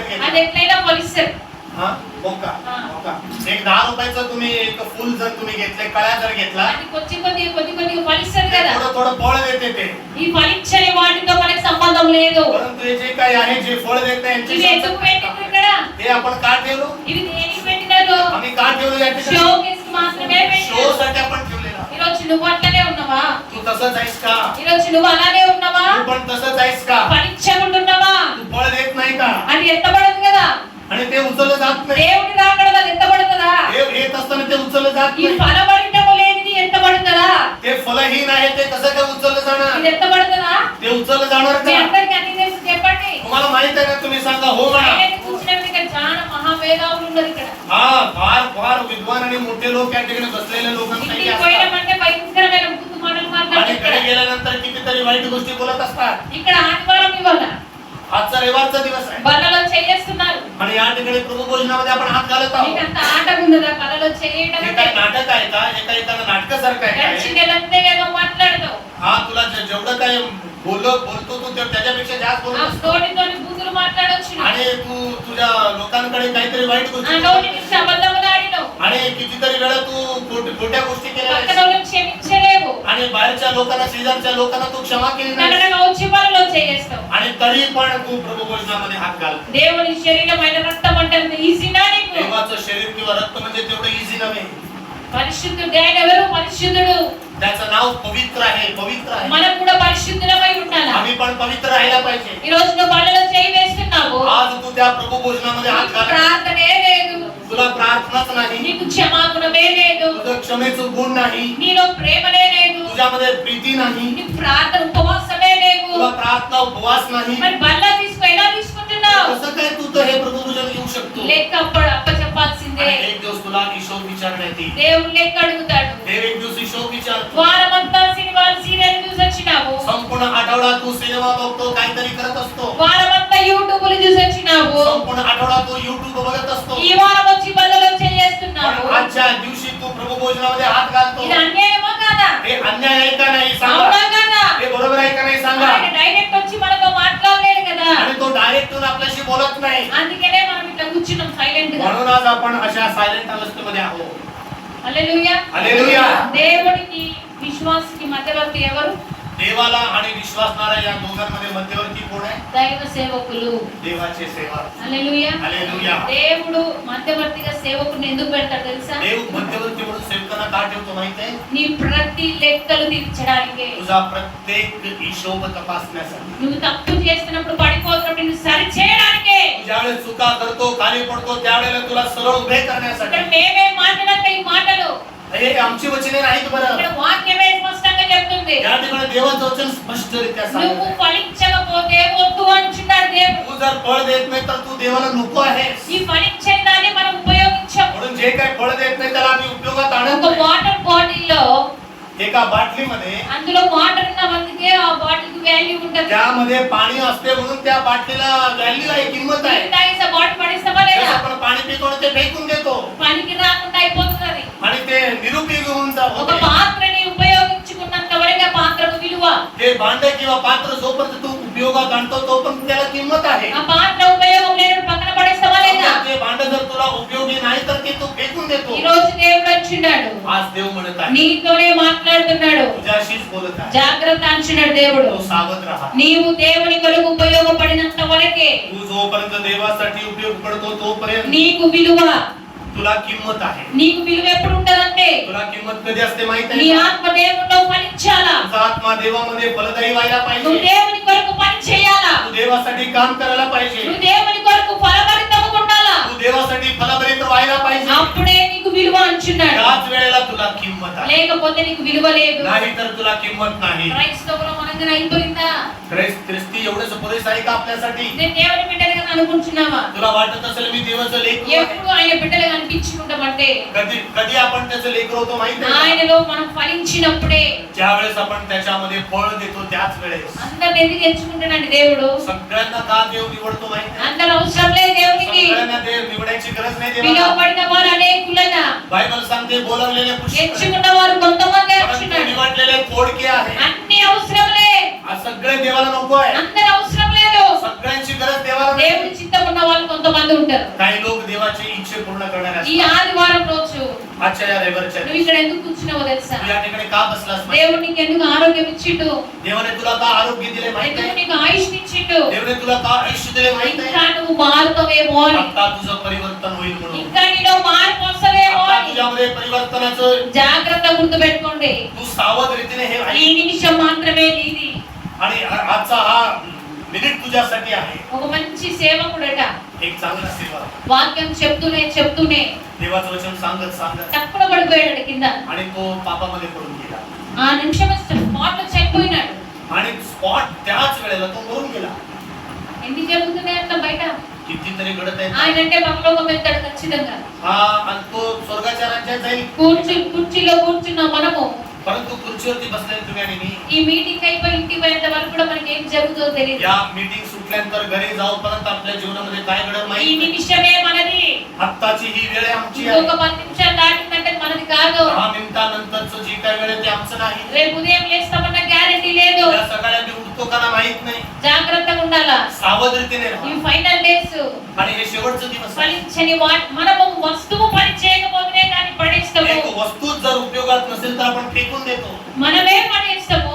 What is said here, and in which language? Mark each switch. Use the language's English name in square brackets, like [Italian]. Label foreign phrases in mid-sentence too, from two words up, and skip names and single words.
[Telugu] అది [Marathi] घेतली. [Telugu] ఎట్లయినా ఫలిస్తది. [Marathi] हा मोका हा. मोका एक 10 रुपयाचं तुम्ही एक फुल जर तुम्ही घेतले, कळ्या जर घेतला, [Telugu] అది కొద్ది ఫలిస్తది [Marathi] ते [Telugu] కదా. [Marathi] थोडं थोडं फळ देते ते. [Telugu] ఈ ఫలించని వాటితో మనకి సంబంధం లేదు. [Marathi] परंतु हे जे काही आहे, जे फळ देत नाही [Telugu] ఇవి ఎందుకు పెట్టిండ్రు ఇక్కడ? [Marathi] हे आपण का ठेवलो? [Telugu] ఇవి దేనికి పెట్టినారు? [Marathi] आम्ही का ठेवलो या [Telugu] షో [Marathi] ठिकाणी? [Telugu] కేసు మాత్రమే [Marathi] शो [Telugu] పెట్టినారు. [Marathi] साठी आपण ठेवलेला. [Telugu] ఈ రోజు నువ్వు అట్లనే ఉన్నావా? [Marathi] तू तसंच आहेस का? [Telugu] ఈ రోజు నువ్వు అలానే ఉన్నావా? [Marathi] तू पण तसंच आहेस का? [Telugu] ఫలించకుంటున్నావా? [Marathi] तू फळ देत नाही का? [Telugu] అది ఎత్తబడదు కదా. [Marathi] आणि ते उचललं जात नाही. [Telugu] దేవుడి రాకడ అది ఎత్తబడుతుందా? [Marathi] हे येत असताना ते उचललं जात [Telugu] ఈ [Marathi] नाही. [Telugu] ఫలభరితము లేనిది ఎత్తబడుతుందా? [Marathi] ते फलहीन आहे, ते कसं काय उचललं जाणार? [Telugu] ఇది ఎత్తబడుతుందా? [Marathi] ते उचललं जाणार [Telugu] మీ [Marathi] का? [Telugu] అందరికీ అన్ని తెలుసు చెప్పండి. [Marathi] तुम्हाला माहित आहे का? तुम्ही सांगा हो म्हणा. [Telugu] ఆయనని కూర్చున్నప్పుడు ఇక్కడ చాలా మహావేదావులు ఉన్నారు ఇక్కడ. [Marathi] हा फार फार विद्वान आणि मोठे लोक या ठिकाणी बसलेले लोकांपैकी [Telugu] ఇంటికి [Marathi] असतात. [Telugu] పోయినామంటే భయంకరమైన బూతు మాటలు [Marathi] आणि [Telugu] మాట్లాడుతారు. [Marathi] घरी गेल्यानंतर कितीतरी वाईट गोष्टी बोलत असतात. [Telugu] ఇక్కడ ఆదివారం ఇవాళ [Marathi] आजचा रविवारचा दिवस आहे [Telugu] బల్లలో చేయేస్తున్నారు. [Marathi] आणि या ठिकाणी प्रभू भोजनामध्ये आपण हात घालत आहोत. [Telugu] మీకు అంత ఆట ఉన్నదా బల్లలో చేయడం [Marathi] हे [Telugu] అంటే? [Marathi] काही नाटक आहे का? हे काही एखादं नाटकासारखं आहे का? [Telugu] గడిచిన నెలంతా ఏదో మాట్లాడతావు. [Marathi] हा तुला जेवढं काय बोलतो तू त्याच्यापेक्षा जास्त [Telugu] ఆ [Marathi] बोलत असतो. [Telugu] నోటితోని బూతులు మాట్లాడొచ్చు. [Marathi] आणि तू तुझ्या लोकांकडे काहीतरी वाईट [Telugu] ఆ [Marathi] गोष्टी [Telugu] నోటి నుంచి అబద్ధములు ఆడినావు. [Marathi] आणि कितीतरी वेळा तू खोट्या गोष्टी केल्या [Telugu] పక్కన [Marathi] आहेस. [Telugu] వాళ్ళని క్షమించలేవు. [Marathi] आणि बाहेरच्या लोकांना, शेजारच्या लोकांना तू क्षमा केली नाही. [Telugu] నగరంగా వచ్చి బల్లలో చేయేస్తావు. [Marathi] आणि तरी पण तू प्रभू भोजनामध्ये हात घाल. [Telugu] దేవుని శరీరమైన రక్తం అంటే అంత ఈజీనా నీకు? [Marathi] देवाचं शरीर किंवा रक्त म्हणजे तेवढं इझी नव्हे. [Telugu] పరిశుద్ధుడు ఆయన ఎవరు? పరిశుద్ధుడు. [Marathi] त्याचं नाव पवित्र आहे, पवित्र आहे. [Telugu] మనం కూడా పరిశుద్ధులమై ఉండాలి. [Marathi] आम्ही पण पवित्र राहायला पाहिजे. [Telugu] ఈ రోజు నువ్వు బల్లలో చేయి వేస్తున్నావు. [Marathi] आज तू त्या प्रभू भोजनामध्ये हात घाल. [Telugu] ప్రార్థనే లేదు. [Marathi] तुला प्रार्थनाच नाही, [Telugu] నీకు క్షమాగుణమే లేదు. [Marathi] तुझं क्षमेचं गुण नाही, [Telugu] నీలో ప్రేమనే లేదు. [Marathi] तुझ्यामध्ये प्रीती नाही, [Telugu] నీకు ప్రార్థన ఉపవాసమే లేదు. [Marathi] तुला प्रार्थना उपवास नाही. [Telugu] మరి బల్ల ఎలా తీసుకుంటున్నావు? [Marathi] कसं काय तू तर हे प्रभू भोजन घेऊ शकतो? [Telugu] లెక్క అప్పచెప్పాల్సిందే. [Marathi] आणि एक दिवस तुला हिशोब विचारण्यात येईल. [Telugu] దేవుడు లెక్క అడుగుతాడు. [Marathi] देव एक दिवस हिशोब विचारतो. [Telugu] వారమంతా సినిమాలు సీరియల్ చూసి వచ్చినావు. [Marathi] संपूर्ण आठवडा तू सिनेमा बघतो, काहीतरी करत असतो. [Telugu] వారమంతా యూట్యూబ్లు చూసి వచ్చినావు. [Marathi] संपूर्ण आठवडा तू युट्यूब बघत असतो. [Telugu] ఈ వారం వచ్చి బల్లలో చేస్తున్నావు. [Marathi] पण आजच्या दिवशी तू प्रभू भोजनामध्ये हात घालतो. [Telugu] ఇది అన్యాయమా కాదా? [Marathi] हे अन्याय आहे का नाही सांगा. [Telugu] అవునా కాదా? [Marathi] हे बरोबर आहे का नाही सांगा. [Telugu] ఆయన డైరెక్ట్ వచ్చి మనతో మాట్లాడలేడు కదా. [Marathi] आणि तो डायरेक्ट येऊन आपल्याशी बोलत नाही. [Telugu] అందుకనే మనం ఇట్లా కూర్చున్నాం సైలెంట్ గా. [Marathi] म्हणून आज आपण अशा सायलेंट अवस्थेमध्ये आहोत. [Telugu] హల్లెలూయా. [Marathi] हालेलुया. [Telugu] దేవుడికి విశ్వాసికి మధ్యవర్తి ఎవరు? [Marathi] देवाला आणि विश्वासणाऱ्या या दोघांमध्ये मध्यवर्ती कोण आहे? [Telugu] దైవ సేవకులు. [Marathi] देवाचे सेवक. [Telugu] హల్లెలూయా. [Marathi] हालेलुया. [Telugu] దేవుడు మధ్యవర్తిగా సేవకుని ఎందుకు పెడతాడు తెలుసా? [Marathi] देव मध्यवर्ती म्हणून सेवकांना का ठेवतो माहिती आहे? [Telugu] నీ ప్రతి లెక్కలు తీర్చడానికి. [Marathi] तुझा प्रत्येक हिशोब तपासण्यासाठी. [Telugu] నువ్వు తప్పు చేస్తున్నప్పుడు పడిపోతున్నప్పుడు నువ్వు సరి చేయడానికి. [Marathi] तू ज्यावेळेस चुका करतो, खाली पडतो, त्यावेळेला तुला सरळ उभे [Telugu] ఇక్కడ [Marathi] करण्यासाठी. [Telugu] మేమే మాట్లాడంత ఈ మాటలు [Marathi] हे आमची वचने नाहीत बरं. [Telugu] ఇక్కడ వాక్యమే స్పష్టంగా చెప్తుంది. [Marathi] या ठिकाणी देवाचं वचन स्पष्टरित्या [Telugu] నువ్వు [Marathi] सांगत. [Telugu] ఫలించకపోతే వద్దు అంటున్నాడు దేవుడు. [Marathi] तू जर फळ देत नाही तर तू देवाला नको आहेस. [Telugu] ఈ ఫలించని దాన్ని మనం ఉపయోగించాం. [Marathi] म्हणून जे काही फळ देत नाही त्याला आम्ही उपयोगात आणत [Telugu] ఒక [Marathi] नाही. [Telugu] వాటర్ బాటిల్ లో [Marathi] एका बाटलीमध्ये [Telugu] అందులో వాటర్ ఉన్నందుకే ఆ బాటిల్ కి వాల్యూ ఉంటది. [Marathi] त्यामध्ये पाणी असते म्हणून त्या बाटलीला व्हॅल्यू आहे, किंमत आहे. [Telugu] నీళ్ళు తాగేసే బాటిల్ పడేస్తావా లేదా? [Marathi] जसं आपण पाणी पितो आणि ते फेकून देतो [Telugu] పనికి రాకుండా అయిపోతుంది. [Marathi] आणि ते निरुपयोगी होऊन [Telugu] ఒక [Marathi] जातं. [Telugu] పాత్రని ఉపయోగించుకున్నంత వరకు ఆ పాత్రకు విలువ. [Marathi] ते भांडे किंवा पात्र जोपर्यंत तू उपयोगात आणतो तोपर्यंत त्याला किंमत आहे. [Telugu] ఆ పాత్ర ఉపయోగం లేనప్పుడు పక్కన పడేస్తావా లేదా? [Marathi] ते भांड जर तुला उपयोगी नाही तर ते तू फेकून देतो. [Telugu] ఈ రోజు దేవుడు అంటున్నాడు, [Marathi] आज देव म्हणत आहे, [Telugu] నీతోనే మాట్లాడుతున్నాడు. [Marathi] तुझ्याशीच बोलत आहे. [Telugu] జాగ్రత్త అంటున్నాడు దేవుడు. [Marathi] तू सावध राहा. [Telugu] నీవు దేవుని కొరకు ఉపయోగపడినంత వరకే [Marathi] तू जोपर्यंत देवासाठी उपयोग पडतो तोपर्यंत [Telugu] నీకు విలువ. [Marathi] तुला किंमत आहे. [Telugu] నీకు విలువ ఎప్పుడు ఉంటదంటే [Marathi] तुला किंमत कधी असते माहित [Telugu] నీ [Marathi] आहे का? [Telugu] ఆత్మ దేవునిలో ఫలించాలా. [Marathi] तुझा आत्मा देवामध्ये फलदायी व्हायला [Telugu] నువ్వు [Marathi] पाहिजे. [Telugu] దేవుని కొరకు పని చేయాలా. [Marathi] तू देवासाठी काम करायला पाहिजे. [Telugu] నువ్వు దేవుని కొరకు ఫలభరితముగా ఉండాలా. [Marathi] तू देवासाठी फलभरित व्हायला पाहिजे. [Telugu] అప్పుడే నీకు విలువ అంటున్నాడు. [Marathi] त्याच वेळेला तुला किंमत आहे. [Telugu] లేకపోతే నీకు విలువ లేదు. [Marathi] नाही तर तुला किंमत नाही. [Telugu] క్రైస్తవులు మనందరం అయిపోయిందా? [Marathi] ख्रिस्ती एवढंच पुरेसं आहे का आपल्यासाठी? [Telugu] నేను దేవుని బిడ్డలుగా అనుకుంటున్నావా? [Marathi] तुला वाटत असेल मी देवाचं लेकरू आहे. [Telugu] ఎప్పుడు ఆయన బిడ్డలుగా అనిపించుకుంటామంటే [Marathi] कधी कधी आपण त्याचं लेकरू होतो माहित आहे का? [Telugu] ఆయనలో మనం ఫలించినప్పుడే. [Marathi] ज्या वेळेस आपण त्याच्यामध्ये फळ देतो त्याच वेळेस. [Telugu] అందరిని ఎందుకు ఎంచుకుంటానండి దేవుడు? [Marathi] सगळ्यांना का देव निवडतो माहित आहे? [Telugu] అందరూ అవసరం లేదు దేవునికి. [Marathi] सगळ्यांना देव निवडायची गरज नाही देवाला. [Telugu] పిలువబడిన వారు అనేకులైన [Marathi] बायबल सांगते बोलावलेले पुष्कळ [Telugu] ఎంచుకున్న వారు కొంతమంది [Marathi] परंतु [Telugu] ఎంచుకున్నాడు. [Marathi] निवडलेले थोडके आहे. [Telugu] అన్ని అవసరంలే. [Marathi] आज सगळे देवाला नको आहे. [Telugu] అందరూ అవసరం లేదు. [Marathi] सगळ्यांची गरज देवाला नाही. [Telugu] దేవుని చిత్తం ఉన్న వాళ్ళు కొంతమంది ఉంటారు. [Marathi] काही लोक देवाची इच्छा पूर्ण करणारे [Telugu] ఈ [Marathi] असतात. [Telugu] ఆదివారం రోజు [Marathi] आजच्या या रविवारच्या [Telugu] నువ్వు ఇక్కడ ఎందుకు కూర్చున్నావో తెలుసా? [Marathi] तू या ठिकाणी का बसलास माहिती? [Telugu] దేవుడు నీకు ఎందుకు ఆరోగ్యం ఇచ్చిండు? [Marathi] देवाने तुला का आरोग्य दिले माहित [Telugu] ఎందుకు [Marathi] आहे? [Telugu] నీకు ఆయుష్ ఇచ్చిండు? [Marathi] देवाने तुला का आयुष्य दिले माहित [Telugu] ఇంకా [Marathi] आहे? [Telugu] నువ్వు మారుతావేమో అని. [Marathi] आता तुझं परिवर्तन होईल म्हणून. [Telugu] ఇంకా నీలో మార్పు వస్తదేమో [Marathi] आता [Telugu] అని. [Marathi] तुझ्यामध्ये परिवर्तनाचं [Telugu] జాగ్రత్త గుర్తు పెట్టుకోండి. [Marathi] तू सावध रीतीने हे [Telugu] ఈ [Marathi] ऐक. [Telugu] నిమిషం మాత్రమే నీది. [Marathi] आणि आजचा हा मिनिट तुझ्यासाठी आहे. [Telugu] ఒక మంచి సేవకుడట [Marathi] एक चांगला सेवा. [Telugu] వాక్యం చెప్తూనే [Marathi] देवाचं वचन सांगत सांगत [Telugu] తక్కువ పడిపోయాడు కింద. [Marathi] आणि तो पापामध्ये पडून गेला. [Telugu] ఆ నిమిషం స్పాట్ లో చనిపోయినాడు. [Marathi] आणि स्पॉट त्याच वेळेला तो मरून गेला. [Telugu] ఎన్ని జరుగుతున్నాయి అట్లా బయట? [Marathi] कितीतरी घडत आहे. [Telugu] ఆయన అంటే పరలోకం వెళ్తాడు ఖచ్చితంగా. [Marathi] हा आणि तो स्वर्गाच्या राज्यात जाईल. [Telugu] కుర్చీలో కూర్చున్న మనము [Marathi] परंतु खुर्चीवरती बसलेले तुम्ही आणि मी [Telugu] ఈ మీటింగ్ అయిపోయి ఇంటికి పోయేంత వరకు కూడా మనకి ఏం జరుగుతుందో తెలియదు. [Marathi] या मीटिंग सुटल्यानंतर घरी जाऊपर्यंत आपल्या जीवनामध्ये काय घडत [Telugu] ఈ [Marathi] नाही. [Telugu] నిమిషమే మనది. [Marathi] आत्ताची ही वेळ आहे आमची [Telugu] ఇంకొక [Marathi] आहे. [Telugu] 10 నిమిషాలు దాటిందంటే మనది కాదు. [Marathi] 10 मिनिटानंतरचं जी काय वेळ आहे ते आमचं नाही. [Telugu] రేపు ఉదయం లేస్తామన్న గ్యారెంటీ లేదు. [Marathi] या सगळ्या मी उठतो का ना माहित नाही. [Telugu] జాగ్రత్తగా ఉండాలా. [Marathi] सावध रीतीने [Telugu] ఈ [Marathi] राहा. [English] final days [Marathi] आणि हे शेवटचं दिवस आहे. [Telugu] ఫలించని మనము వస్తువు పని చేయకపోతే దాన్ని పడేస్తాము. [Marathi] एक वस्तू जर उपयोगात नसेल तर आपण फेकून देतो. [Telugu] మనమే పడేస్తాము.